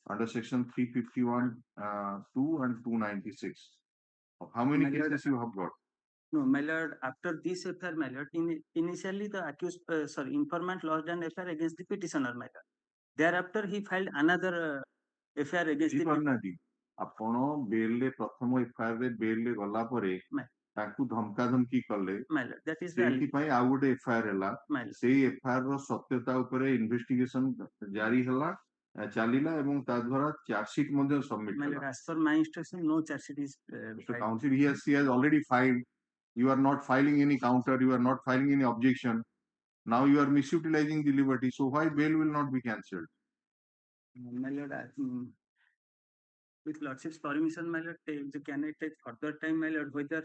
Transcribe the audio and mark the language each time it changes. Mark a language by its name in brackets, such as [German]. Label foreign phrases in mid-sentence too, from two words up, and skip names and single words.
[English] under section 351 2 and 296 how many My lord, cases you have got No, my lord, after this affair, my lord, initially the accused, informant lodged an affair against the petitioner, my lord. Thereafter, he filed another affair against the [Odia] ବୁଝିପାରୁନାହାନ୍ତି ଆପଣ ବେଲରେ ପ୍ରଥମ ଏଫଆଇଆର ରେ ବେଲରେ ଗଲା ପରେ [English] My- [Odia] ତାଙ୍କୁ ଧମକା ଧମକି କଲେ [English] my lord. That is the [Odia] ସେଇଥିପାଇଁ ଆଉ ଗୋଟେ ଏଫଆଇଆର ହେଲା [English] my lord. [Odia] ସେଇ ଏଫଆଇଆର ର ସତ୍ୟତା ଉପରେ ଇନଭେଷ୍ଟିଗେସନ ଜାରି ହେଲା ଚାଲିଲା ଏବଂ ତା ଦ୍ୱାରା ଚାର୍ଜସିଟ୍ ମଧ୍ୟ ସବମିଟ [English] My [Odia] ହେଲା [English] lord, as per my instruction, no charge sheet is Mr. filed. Counsel, he has already filed. You are not filing any counter. You are not filing any objection. Now you are misutilizing the liberty. So why bail will not be cancelled? My lord, with lordship's permission, my lord, can I take further time, my lord, whether